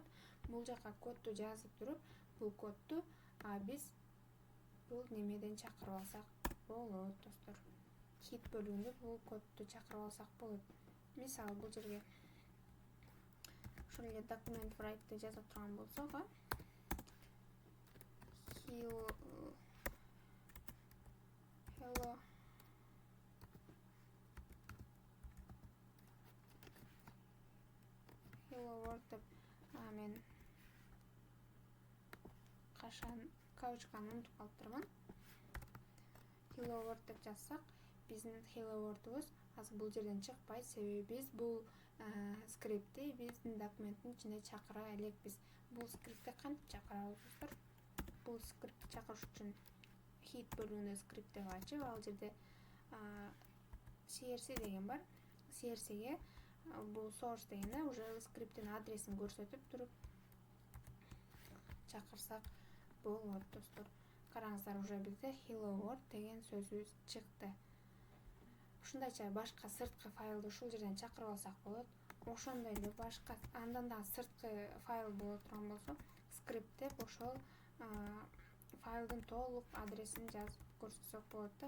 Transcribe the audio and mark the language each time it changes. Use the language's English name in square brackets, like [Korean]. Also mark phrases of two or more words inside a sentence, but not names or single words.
[Kyrgyz] Бул жака кодду жазып туруп, бул кодду биз бул немеден чакырып алсак болот, достор. Hit бөлүгүндө бул кодду чакырып алсак болот. Мисалы, бул жерге ушул эле [English] document write'ты [Kyrgyz] жаза турган болсок, [English] hello world [Kyrgyz] деп мен кашан кавычканы унутуп калыптырмын. [English] Hello world [Kyrgyz] деп жазсак, биздин [English] hello world'убуз [Kyrgyz] азыр бул жерден чыкпайт, себеби биз бул скриптти биздин документтин ичинде чакыра элекпиз. Бул скриптти кантип чакырабыз, достор? Бул скриптти чакырыш үчүн hit бөлүгүндө скрипт деп ачып, ал жерде CRC деген бар. CRC'ге бул source дегенде уже скриптин адресин көрсөтүп туруп чакырсак болот, достор. Караңыздар, уже бизде [English] hello world [Kyrgyz] деген сөзүбүз чыкты. Ушундайча башка сырткы файлды ушул жерден чакырып алсак болот. Ошондой эле башка андан да сырткы файл боло турган болсо, скрипт деп ошол файлдын толук адресин жазып көрсөтсөк болот да.